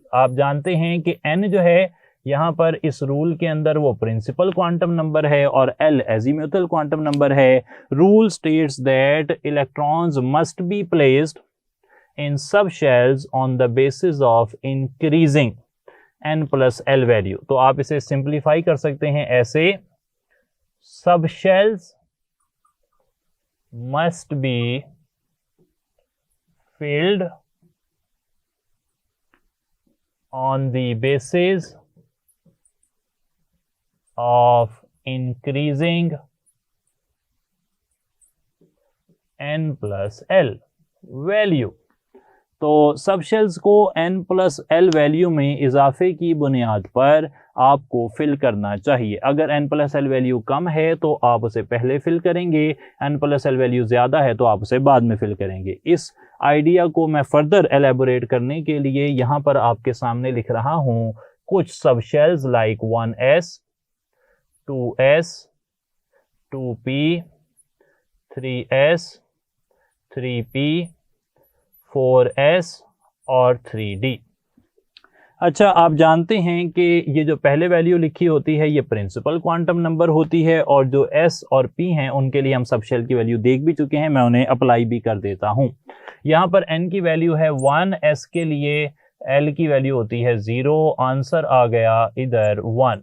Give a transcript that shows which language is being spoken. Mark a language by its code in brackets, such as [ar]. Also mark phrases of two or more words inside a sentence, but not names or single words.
[ur] آپ جانتے ہیں کہ n جو ہے یہاں پر اس رول کے اندر وہ [en] principal quantum number [ur] ہے اور l [en] azimuthal quantum number [ur] ہے. [en] Rule states that electrons must be placed in sub shells on the basis of increasing n+l value. [ur] تو آپ اسے سمپلیفائی کر سکتے ہیں ایسے, [en] sub shells must be filled on the basis of increasing n plus l value. [ur] تو [en] sub shells [ur] کو [en] n plus l value [ur] میں اضافے کی بنیاد پر آپ کو فل کرنا چاہیے. اگر [en] n plus l value [ur] کم ہے تو آپ اسے پہلے فل کریں گے, [en] n plus l value [ur] زیادہ ہے تو آپ اسے بعد میں فل کریں گے. اس آئیڈیا کو میں [en] further elaborate [ur] کرنے کے لیے یہاں پر آپ کے سامنے لکھ رہا ہوں کچھ [en] sub shells like 1s, 2s, 2p, 3s, 3p, 4s [ur] اور 3d. اچھا، آپ جانتے ہیں کہ یہ جو پہلے ویلیو لکھی ہوتی ہے یہ [en] principal quantum number [ur] ہوتی ہے، اور جو s اور p ہیں ان کے لیے ہم [en] sub shell [ur] کی ویلیو دیکھ بھی چکے ہیں، میں انہیں اپلائی بھی کر دیتا ہوں. یہاں پر n کی ویلیو ہے 1، s کے لیے l کی ویلیو ہوتی ہے 0، آنسر آ گیا ادھر 1.